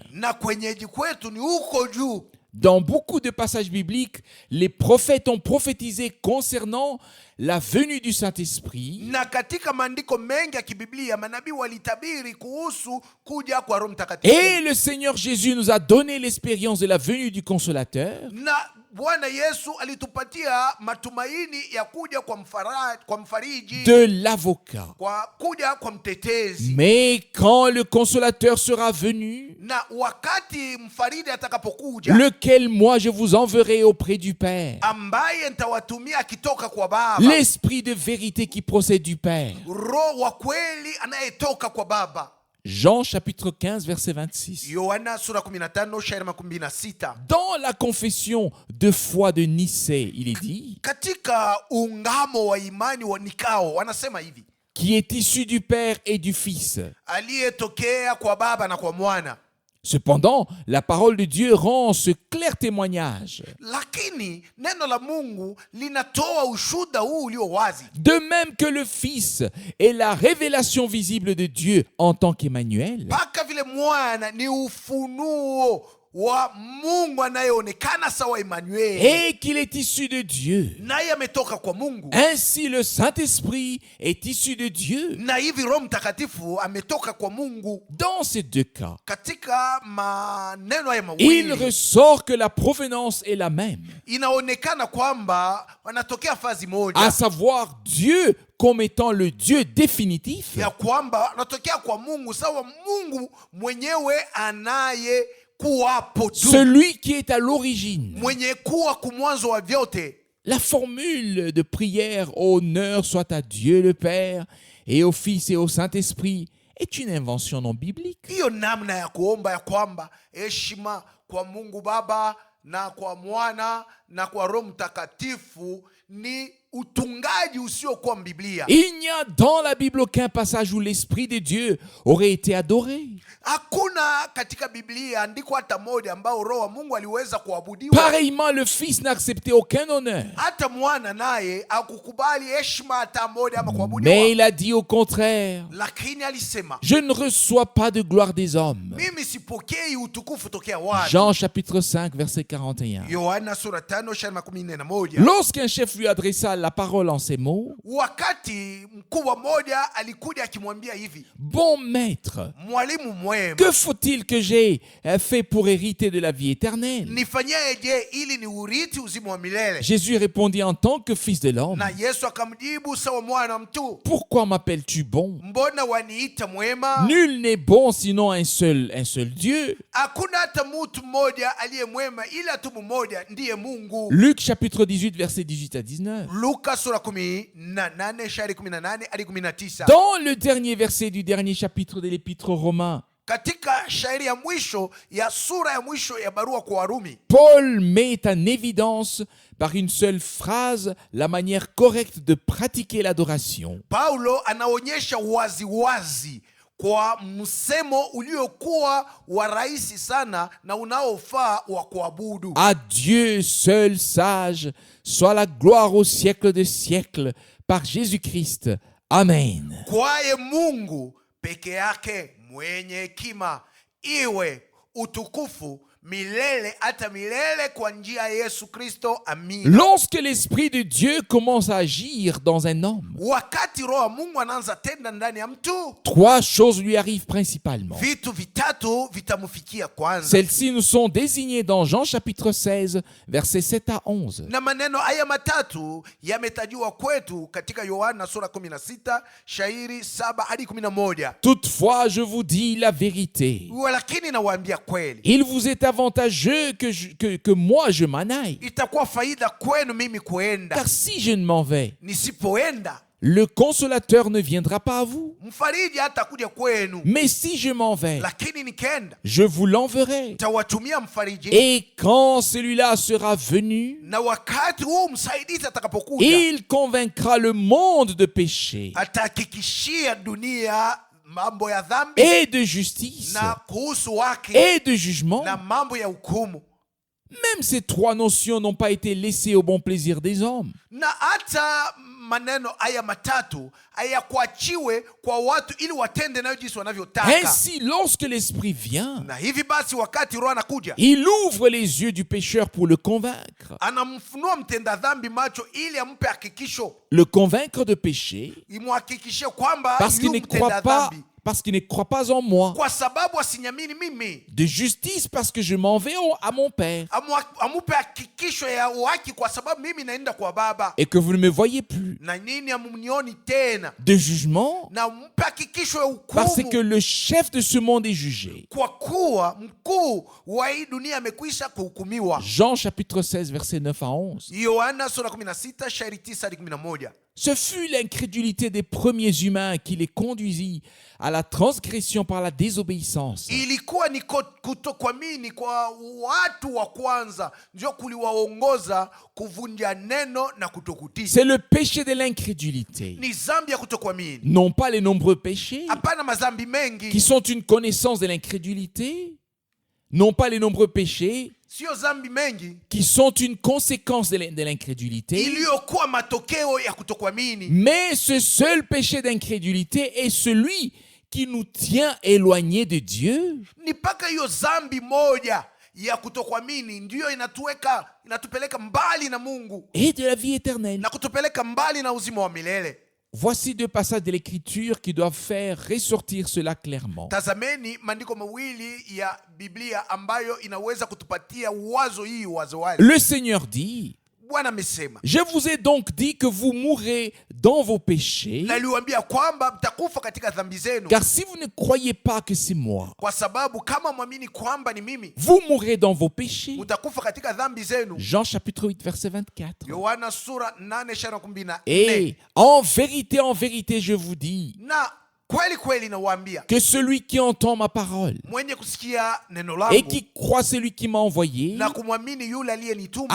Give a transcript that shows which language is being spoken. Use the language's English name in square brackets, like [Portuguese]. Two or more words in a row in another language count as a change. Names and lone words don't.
[Swahili] na kwenyeji kwetu ni huko juu. [French] Dans beaucoup de passages bibliques, les prophètes ont prophétisé concernant la venue du Saint-Esprit. [Swahili] Na katika maandiko mengi ya kibiblia manabii walitabiri kuhusu kuja kwa Roho Mtakatifu. [French] Et le Seigneur Jésus nous a donné l'expérience de la venue du Consolateur. [Swahili] Na Bwana Yesu alitupatia matumaini ya kuja kwa mfariji, [French] De l'avocat. [Swahili] kwa kuja kwa mtetezi. [French] Mais quand le Consolateur sera venu, [Swahili] Na wakati mfariji atakapokuja, [French] lequel moi je vous enverrai auprès du Père, [Swahili] ambaye nitawatumia akitoka kwa Baba, [French] l'Esprit de vérité qui procède du Père. [Swahili] Roho wa kweli anayetoka kwa Baba. [French] Jean chapitre 15 verset 26. [Swahili] Yohana sura 15 shairi 26. [French] Dans la confession de foi de Nicée, il est dit [Swahili] Katika ungamo wa imani wa Nikao wanasema hivi: [French] qui est issu du Père et du Fils. [Swahili] aliyetokea kwa Baba na kwa Mwana. [French] Cependant, la parole de Dieu rend ce clair témoignage. [Swahili] Lakini neno la Mungu linatoa ushuhuda huu ulio wazi. [French] De même que le Fils est la révélation visible de Dieu en tant qu'Emmanuel, [Swahili] Mpaka vile Mwana ni ufunuo wa Mungu anayeonekana sawa Emmanuel, [French] et qu'il est issu de Dieu, [Swahili] naye ametoka kwa Mungu, [French] ainsi le Saint-Esprit est issu de Dieu. [Swahili] na hivi Roho Mtakatifu ametoka kwa Mungu. [French] Dans ces deux cas, [Swahili] Katika maneno haya [French] il [Swahili] mawili [French] ressort que la provenance est la même, [Swahili] inaonekana kwamba wanatokea fazi [French] à [Swahili] moja, [French] savoir Dieu comme étant le Dieu définitif, [Swahili] ya kwamba wanatokea kwa Mungu sawa Mungu mwenyewe anaye kuwapo tu, [French] celui qui est à l'origine. [Swahili] mwenye kuwa kumwanzo wa vyote. [French] La formule de prière honneur soit à Dieu le Père et au Fils et au Saint-Esprit est une invention non biblique. [Swahili] Hiyo namna ya kuomba ya kwamba heshima kwa Mungu Baba na kwa Mwana na kwa Roho Mtakatifu ni utungaji usiokuwa Biblia. [French] Il n'y a dans la Bible aucun passage où l'Esprit de Dieu aurait été adoré. [Swahili] Hakuna katika Biblia andiko hata moja ambao Roho wa Mungu aliweza kuabudiwa. [French] Pareillement, le Fils n'a accepté aucun honneur. [Swahili] Hata Mwana naye hakukubali heshima hata moja ama kuabudiwa. [French] Mais il a dit au contraire, [Swahili] Lakini alisema, [French] je ne reçois pas de gloire des hommes. [Swahili] mimi sipokei utukufu tokea watu. [French] Jean chapitre 5, verset 41. [Swahili] Yohana sura 5 shairi 41. [French] Lorsqu'un chef lui adressa la parole en ces mots, [Swahili] Wakati mkubwa mmoja alikuja akimwambia hivi, [French] bon maître, [Swahili] mwalimu mwema, [French] que faut-il que j'aie fait pour hériter de la vie éternelle? [Swahili] nifanyeje ili ni urithi uzima wa milele? [French] Jésus répondit en tant que fils de l'homme, [Swahili] Na Yesu akamjibu sawa mwana wa mtu, [French] pourquoi m'appelles-tu bon? [Swahili] mbona waniita mwema? [French] Nul n'est bon sinon un seul Dieu. [Swahili] Hakuna hata mtu mmoja aliye mwema ila tu mmoja, ndiye Mungu. [French] Luc chapitre 18, verset 18 à 19. [Swahili] Luka sura 18 shairi 18 hadi 19. [French] Dans le dernier verset du dernier chapitre de l'épître aux Romains, [Swahili] Katika shairi ya mwisho ya sura ya mwisho ya barua kwa Warumi, [French] Paul met en évidence par une seule phrase la manière correcte de pratiquer l'adoration. [Swahili] Paulo anaonyesha waziwazi kwa msemo uliokuwa wa rahisi sana na unaofaa wa kuabudu. [French] À Dieu seul sage soit la gloire au siècle des siècles par Jésus-Christ. Amen. [Swahili] Kwaye Mungu peke yake mwenye hekima iwe utukufu milele hata milele kwa njia ya Yesu Kristo. Amina. [French] Lorsque l'Esprit de Dieu commence à agir dans un homme, [Swahili] Wakati Roho wa Mungu anaanza tenda ndani ya mtu, [French] trois choses lui arrivent principalement. [Swahili] vitu vitatu vitamfikia kwanza. [French] Celles-ci nous sont désignées dans Jean chapitre 16, versets 7 à 11. [Swahili] Na maneno haya matatu yametajiwa kwetu katika Yohana sura 16 shairi 7 hadi 11. [French] Toutefois, je vous dis la vérité. [Swahili] Lakini nawaambia kweli, [French] Il vous est avantageux que moi je m'en aille. [Swahili] itakuwa faida kwenu mimi kuenda. [French] Car si je ne m'en vais, [Swahili] Nisipoenda, [French] le consolateur ne viendra pas à vous. [Swahili] mfariji hatakuja kwenu. [French] Mais si je m'en vais, [Swahili] Lakini nikenda, [French] je vous l'enverrai. [Swahili] tawatumia mfariji. [French] Et quand celui-là sera venu, [Swahili] Na wakati huu msaidizi atakapokuja, [French] il convaincra le monde de péché [Swahili] atahakikishia dunia mambo ya dhambi [French] et de justice [Swahili] na kuhusu haki [French] et de jugement. [Swahili] na mambo ya hukumu. [French] Même ces trois notions n'ont pas été laissées au bon plaisir des hommes. [Swahili] Na hata maneno haya matatu hayakuachiwe kwa watu ili watende nayo jinsi wanavyotaka. [French] Ainsi, lorsque l'Esprit vient, [Swahili] Na hivi basi wakati Roho anakuja, [French] il ouvre les yeux du pécheur pour le convaincre. [Swahili] anamfunua mtenda dhambi macho ili ampe hakikisho, [French] Le convaincre de péché [Swahili] imhakikishie kwamba [French] parce qu'il [Swahili] yu [French] ne [Swahili] mtenda [French] croit pas, [Swahili] dhambi, [French] parce qu'il ne croit pas en moi. [Swahili] kwa sababu asinyamini mimi. [French] De justice parce que je m'en vais à mon Père [Swahili] Amupe hakikisho ya uhaki kwa sababu mimi naenda kwa Baba, [French] et que vous ne me voyez plus. [Swahili] na nini amunioni tena. [French] De jugement [Swahili] Na mpe hakikisho ya [French] parce que [Swahili] hukumu [French] le chef de ce monde est jugé. [Swahili] kwa kuwa mkuu wa hii dunia amekwisha kuhukumiwa. [French] Jean chapitre 16 verset 9 à 11. [Swahili] Yohana sura 16 shairi 9 hadi 11. [French] Ce fut l'incrédulité des premiers humains qui les conduisit à la transgression par la désobéissance. [Swahili] Ilikuwa ni kutokuamini kwa watu wa kwanza ndio kuliwaongoza kuvunja neno na kutokutii. [French] C'est le péché de l'incrédulité. [Swahili] Ni zambi ya kutokuamini. [French] Non pas les nombreux péchés [Swahili] Hapana mazambi mengi. [French] qui sont une connaissance de l'incrédulité. Non pas les nombreux péchés [Swahili] Sio zambi mengi [French] qui sont une conséquence de l'incrédulité. [Swahili] iliyokuwa matokeo ya kutokuamini. [French] Mais ce seul péché d'incrédulité est celui qui nous tient éloignés de Dieu. [Swahili] Ni mpaka hiyo zambi moja ya kutokuamini ndiyo inatupeleka mbali na Mungu [French] Et de la vie éternelle. [Swahili] na kutupeleka mbali na uzima wa milele. [French] Voici deux passages de l'Écriture qui doivent faire ressortir cela clairement. [Swahili] Tazameni maandiko mawili ya Biblia ambayo inaweza kutupatia wazo hii wazo wazi. [French] Le Seigneur dit, [Swahili] Bwana amesema, [French] je vous ai donc dit que vous mourrez dans vos péchés, [Swahili] naliwaambia kwamba mtakufa katika dhambi zenu, [French] car si vous ne croyez pas que c'est moi, [Swahili] kwa sababu kama mwamini kwamba ni mimi, [French] vous mourrez dans vos péchés. [Swahili] mtakufa katika dhambi zenu. [French] Jean chapitre 8, verset 24. [Swahili] Yohana sura 8:14. [French] Et en vérité, je vous dis [Swahili] Na kweli kweli nawaambia, [French] que celui qui entend ma parole [Swahili] mwenye kusikia neno [French] et [Swahili] langu [French] qui croit celui qui m'a envoyé [Swahili] na kumwamini yule aliyenituma